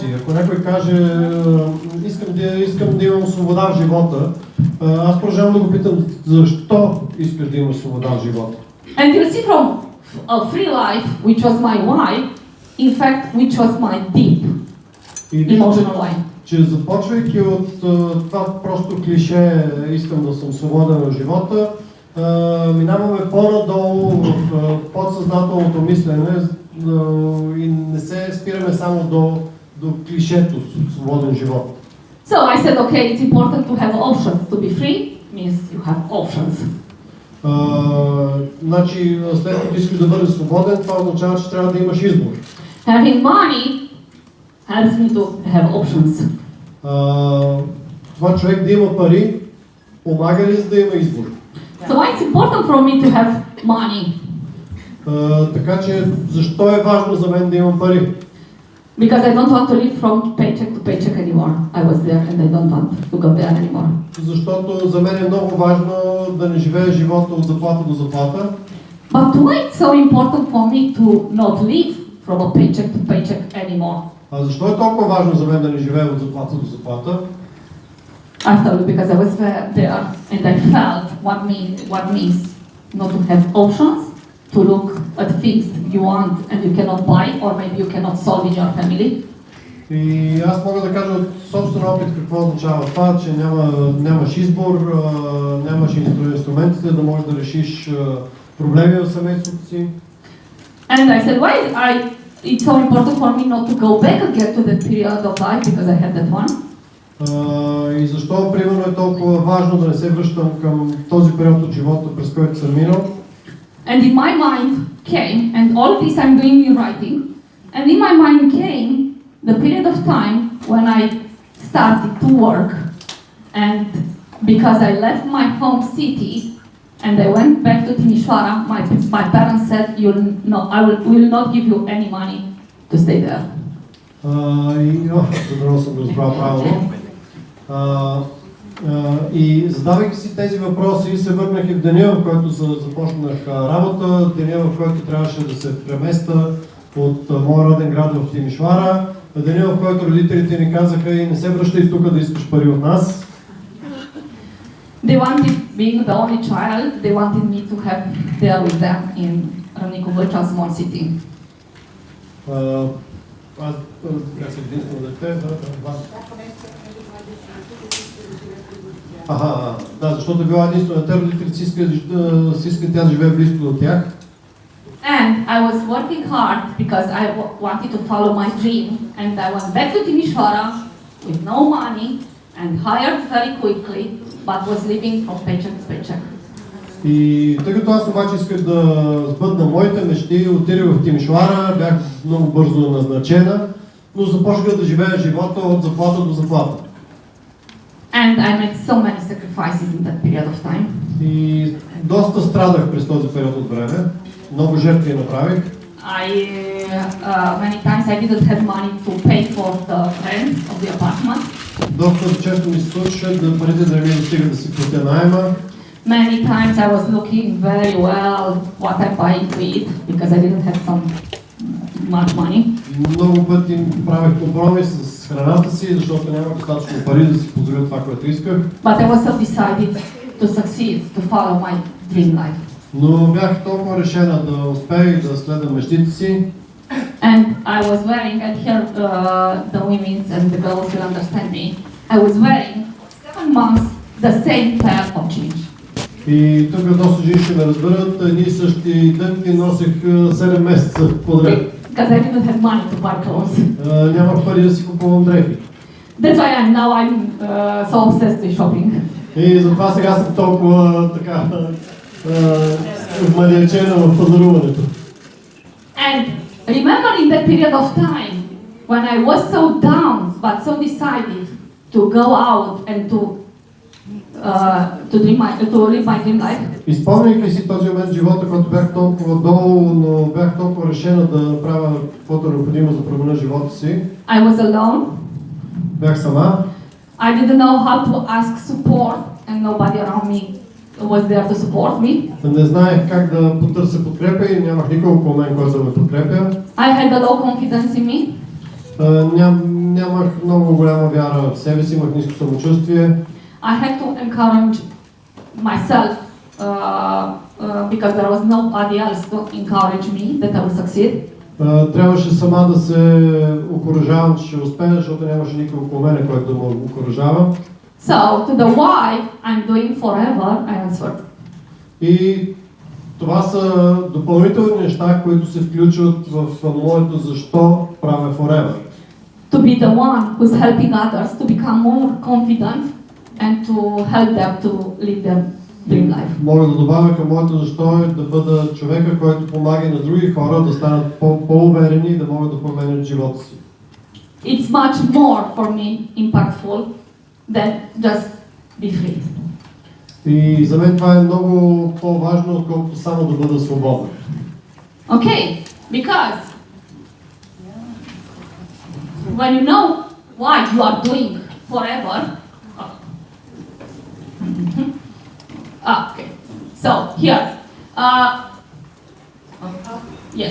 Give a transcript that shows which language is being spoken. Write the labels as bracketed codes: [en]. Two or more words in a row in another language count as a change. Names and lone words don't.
[bg] Ако някой каже искам да имам свобода в живота, аз продължавам да го питам защо искаш да имаш свобода в живота. [en] And you see from a free life, which was my why, in fact, which was my deep emotional why. [bg] Че започвайки от това просто клише искам да съм свободен в живота, минаваме по-надолу в подсъзнателното мислене и не се спираме само до клишето свободен живот. [en] So I said, okay, it's important to have options. To be free means you have options. [bg] Значи, след като искаш да бъдеш свободен, това означава, че трябва да имаш избор. [en] Having money helps me to have options. [bg] Това човек да има пари, помага ли за да има избор? [en] So why it's important for me to have money? [bg] Така че, защо е важно за мен да имам пари? [en] Because I don't want to live from paycheck to paycheck anymore. I was there and I don't want to go there anymore. [bg] Защото за мен е много важно да не живея живота от заплата до заплата. [en] But why it's so important for me to not live from a paycheck to paycheck anymore? [bg] А защо е толкова важно за мен да не живея от заплата до заплата? [en] After, because I was there and I felt what means not to have options, to look at things you want and you cannot buy or maybe you cannot solve in your family. [bg] И аз мога да кажа от собствен опит какво означава това, че нямаш избор, нямаш инструментите да можеш да решиш проблеми в семейството си. [en] And I said, why it's so important for me not to go back again to that period of life because I had that one. [bg] И защо, примерно, е толкова важно да не се връщам към този период от живота, през който съм минал. [en] And in my mind came, and all this I'm doing in writing, and in my mind came the period of time when I started to work, and because I left my home city and I went back to Timișoara, my parents said, will not give you any money to stay there. [bg] Добро съм го разбрал правилно. И задавайки си тези въпроси, се върнах и в деня, в който започнах работа, деня, в който трябваше да се преместа от моя роден град в Тимишоара, деня, в който родителите ми казаха и не се връщай тук да искаш пари от нас. [en] They wanted, being the only child, they wanted me to have there with them in Râmnicu-Vâlcea, a small city. [bg] Аз бях единствено дете, Да, защото е била единствената родители, си иска тя да живее близко до тях. [en] And I was working hard because I wanted to follow my dream, and I went back to Timișoara with no money and hired very quickly, but was living from paycheck to paycheck. [bg] И тъй като аз обаче исках да сбъдна моите мечти, отидох в Тимишоара, бях много бързо назначена, но започнах да живея живота от заплата до заплата. [en] And I made so many sacrifices in that period of time. [bg] И доста страдах през този период от време. Много жертви направих. [en] Many times I didn't have money to pay for the rent of the apartment. [bg] Доста често ми се случваше да парите да ми достигат да си платя наема. [en] Many times I was looking very well what I'm buying to eat because I didn't have some much money. [bg] Много пъти правих компромис с храната си, защото нямах достатъчно пари да си позволя това, което исках. [en] But I was so decided to succeed, to follow my dream life. [bg] Но бях толкова решена да успея и да следвам мечтите си. [en] And I was wearing, and here the women and the girls will understand me, I was wearing 7 months the same pair of jeans. [bg] И тук доста жени ще ме разберат, едни и същи дънки носех 7 месеца подред. [en] Because I didn't have money to buy clothes. [bg] Нямах пари да си купувам дрехи. [en] That's why I'm so obsessed with shopping. [bg] И затова сега съм толкова така вмалячена в пазаруването. [en] And remember in that period of time when I was so down but so decided to go out and to live my dream life. [bg] Изпомняйки си този момент в живота, когато бях толкова долу, но бях толкова решена да направя каквото е необходимо за променя живота си. [en] I was alone. [bg] Бях сама. [en] I didn't know how to ask support and nobody around me was there to support me. [bg] Не знаех как да потърся подкрепа и нямах никой около мен, който да ме подкрепя. [en] I had a low confidence in me. [bg] Нямах много голяма вяра в себе си, имах ниско самочувствие. [en] I had to encourage myself because there was nobody else to encourage me that I would succeed. [bg] Трябваше сама да се окуражавам, че ще успея, защото нямаше никой около мене, който да ме окуражава. [en] So, to the why I'm doing forever, I answered. [bg] И това са допълнителни неща, които се включват в моето защо правя forever. [en] To be the one who's helping others to become more confident and to help them to live their dream life. [bg] Мога да добавя към моето защо е да бъда човека, който помага на други хора да станат по-уверени и да могат да променят живота си. [en] It's much more for me impactful than just be free. [bg] И за мен това е много по-важно, отколкото само да бъда свободен. [en] Okay, because when you know why you are doing forever, okay. So here, yes.